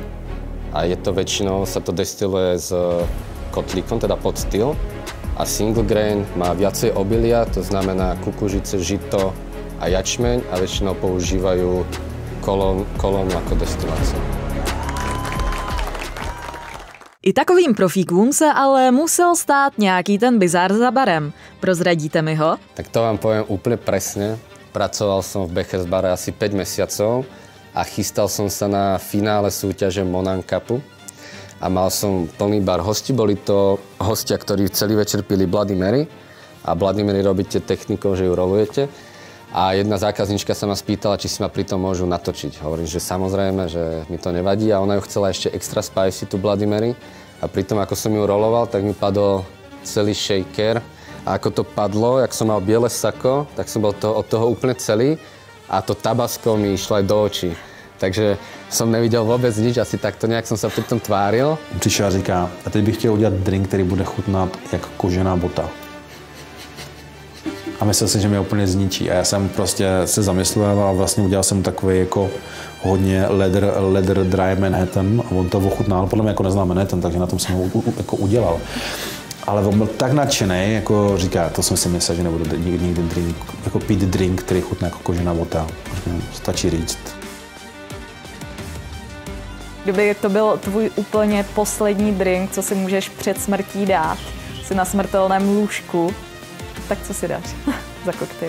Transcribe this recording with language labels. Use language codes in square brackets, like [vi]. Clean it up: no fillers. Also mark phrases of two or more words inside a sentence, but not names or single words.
[sk] A je to väčšinou, sa to destiluje s kotlíkom, teda pod styl. A [en] single grain [sk] má viacej obilia, to znamená kukuřice, žito a jačmeň a väčšinou používajú kolónu ako destiláciu. [cs] I takovým profíkům se ale musel stát nějaký ten bizár za barem. Prozradíte mi ho? [sk] Tak to vám poviem úplne presne. Pracoval som v Bechers bare asi 5 mesiacov a chystal som sa na finále súťaže Monan Cupu. A mal som plný bar hostí. Boli to hostia, ktorí celý večer pili Bloody Mary. A Bloody Mary robíte technikou, že ju rolujete. A jedna zákaznička sa ma spýtala, či si ma pri tom môžu natočiť. Hovorím, že samozrejme, že mi to nevadí. A ona ju chcela ešte [en] extra spicy, [sk] tú Bloody Mary. A pri tom, ako som ju roloval, tak mi padol celý shaker. A ako to padlo, jak som mal biele sako, tak som bol od toho úplne celý. A to tabasko mi išlo aj do očí. [cs] Takže jsem neviděl vůbec nič, asi takto nějak jsem se přitom tváril. Přišel a říká, a teď bych chtěl udělat drink, který bude chutnat jak kožená bota. a myslel jsem, že mě úplně zničí. A já jsem prostě se zamyslel a vlastně udělal jsem takový jako hodně [en] leather dry [cs] Manhattan a on to ochutnal, podle mě jako nezná Manhattan, takže na tom jsem ho jako udělal. Ale on byl tak nadšený, jako říká, to jsem si myslel, že nebudu nikdy drink, jako pít drink, který chutná jako kožená vota. Stačí říct. Kdyby to byl tvůj úplně poslední drink, co si můžeš před smrtí dát, jsi na smrtelném lůžku, tak co si dáš za koktejl?